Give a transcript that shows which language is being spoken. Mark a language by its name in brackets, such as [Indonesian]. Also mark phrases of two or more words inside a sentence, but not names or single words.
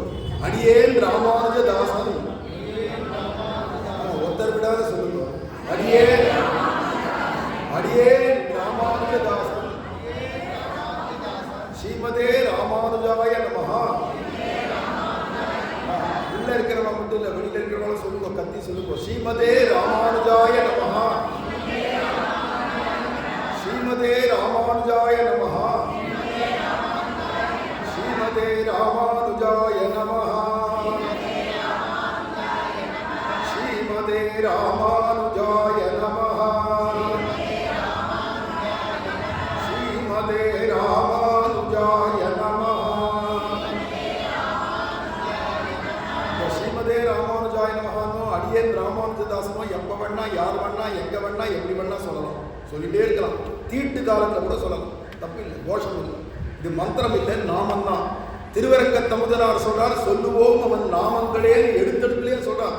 [Tamil] அடியேன் ராமானுஜ தாசன், ஒருத்தர் விடாத சொல்லுங்க. அடியேன் ராமானுஜ தாசன், [Sanskrit] श्रीमते रामानुजाय नमः. [Tamil] உள்ள இருக்கிறவங்க மட்டும் இல்ல, வெளியில இருக்கிறவங்க சொல்லுங்க, கத்தி சொல்லுங்க. [Sanskrit] श्रीमते रामानुजाय नमः, श्रीमते रामानुजाय नमः, श्रीमते रामानुजाय नमः, श्रीमते रामानुजाय नमः, श्रीमते रामानुजाय नमः. श्रीमते रामानुजाय नमः [Tamil] அடியேன் ராமானுஜதாசனோ எப்ப வேணா யார் வேணா எங்க வேணா எப்படி வேணா சொல்லலாம், சொல்லிட்டே இருக்கலாம். தீட்டு காலத்துல கூட சொல்லலாம், தப்பு இல்லை, கோஷம் இல்லை. இது மந்திரம் இல்லை, நாமம் தான். திருவரங்க தமுதனார் சொல்றார், சொல்லுவோம் அவன் நாமங்களே எடுத்தெடுப்புலேயே சொல்றார்.